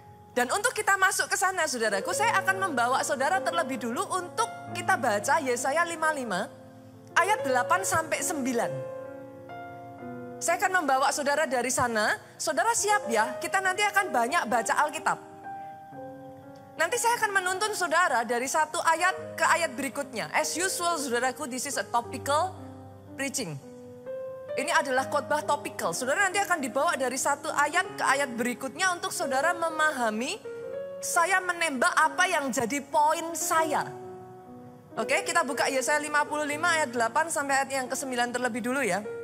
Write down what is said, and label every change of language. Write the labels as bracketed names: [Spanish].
[Indonesian] Dan untuk kita masuk ke sana saudaraku, saya akan membawa saudara terlebih dulu untuk kita baca Yesaya 55 ayat 8 sampai 9. Saya akan membawa saudara dari sana, saudara siap ya, kita nanti akan banyak baca Alkitab. Nanti saya akan menuntun saudara dari satu ayat ke ayat berikutnya. [English] As usual saudaraku, this is a topical preaching. [Indonesian] Ini adalah khotbah topikal. Saudara nanti akan dibawa dari satu ayat ke ayat berikutnya untuk saudara memahami saya menembak apa yang jadi poin saya. Oke, kita buka Yesaya 55 ayat 8 sampai ayat yang ke-9 terlebih dulu ya.